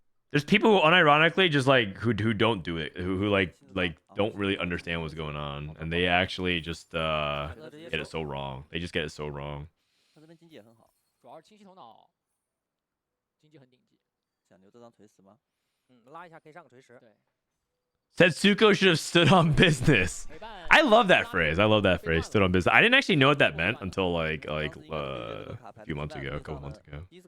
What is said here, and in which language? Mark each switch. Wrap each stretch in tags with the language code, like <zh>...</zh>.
<en>There's people who unironically just like who don't do it, who like don't really understand what's going on, and they actually just get it so wrong. They just get it so wrong.</en> <zh>他这边经济也很好，主要是清晰头脑，经济很顶级。想留这张锤石吗？拉一下可以上个锤石。对。</zh> <en>Setsuko should have stood on business. I love that phrase. I love that phrase. Stood on business. I didn't actually know what that meant until like a few months ago, a couple months ago.</en>